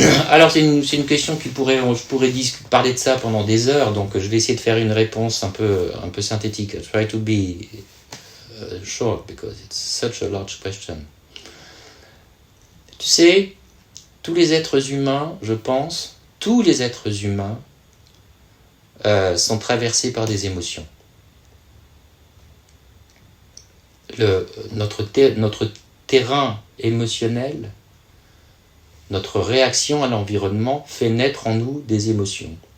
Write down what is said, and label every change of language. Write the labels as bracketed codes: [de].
[fr] Alors c'est une question je pourrais parler de ça pendant des heures, donc je vais essayer de faire une réponse un peu synthétique. [en] I try to be short because it's such a large question. [fr] Tu sais, tous les êtres humains, je pense, tous les êtres humains sont traversés par des émotions. Notre terrain émotionnel, notre réaction à l'environnement fait naître en nous des émotions.